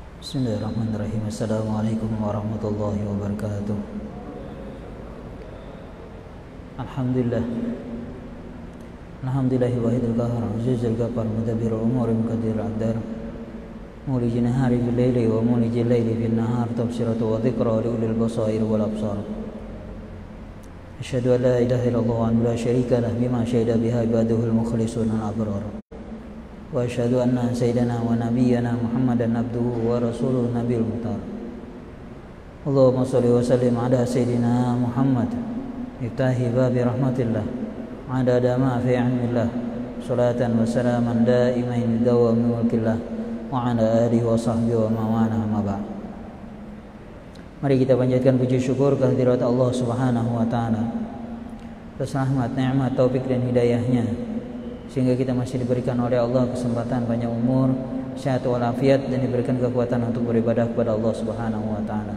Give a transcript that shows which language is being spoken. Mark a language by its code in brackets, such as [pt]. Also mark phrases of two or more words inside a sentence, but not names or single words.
[ar] بسم الله الرحمن الرحيم السلام عليكم ورحمة الله وبركاته. Alhamdulillah. الحمد لله الواحد القهار العزيز الغفار مدبر الأمور مقدر الأقدار مولج النهار في الليل ومولج الليل في النهار تبصرة وذكرى لأولي البصائر والأبصار. أشهد أن لا إله إلا الله ولا شريك له بما شهد بها عباده المخلصون الأبرار. وأشهد أن سيدنا ونبينا محمدا عبده ورسوله النبي المختار. اللهم صل وسلم على سيدنا محمد فاتح باب رحمة الله عدد ما في علم الله صلاة وسلاما دائمين دوام ملك الله وعلى آله وصحبه ومن والاه أما بعد. [id] Mari kita panjatkan puji syukur kehadirat Allah [ar] سبحانه وتعالى [id] atas rahmat, nikmat, taufik dan hidayahnya, sehingga kita masih diberikan oleh Allah kesempatan panjang umur, sehat walafiat, dan diberikan kekuatan untuk beribadah kepada Allah [ar] سبحانه وتعالى.